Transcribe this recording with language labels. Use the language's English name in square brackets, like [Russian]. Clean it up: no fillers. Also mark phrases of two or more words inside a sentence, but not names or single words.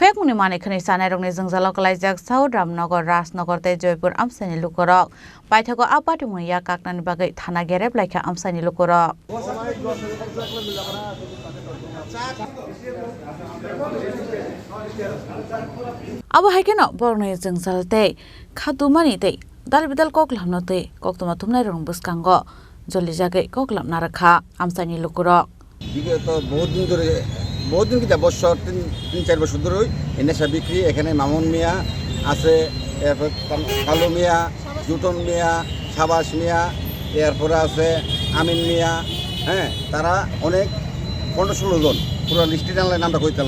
[Kok Borok] फुंनि मानिखनि सानाय रंनि जोंजालाव कलाइजाक साउथ रामनगर राजनगर ते जयपुर आमसानि लुकरक बायथागो आबाद मुया काकनानि बागै थाना गेरेब लाइखा आमसानि लुकरक अब हाइकेनो बरनै जोंजालते खादुमानि ते दालबिदाल ककलामनो ते कक्तमा थुमनाय रं बुसकांगो जल्दी जागे ककलामना रखा आमसानि लुकरक [Bangla] বিগত বহুত দিন কিতা বছর তিন চার বছর ধরে এই নেশা বিক্রি এখানে মামুন মিয়া আছে, এরপর কালু মিয়া, জুটন মিয়া, সাবাস মিয়া, এরপরে আছে আমিন মিয়া, হ্যাঁ তারা অনেক 15-16 জন পুরো লিস্টে জানলে নামটা কইতাম।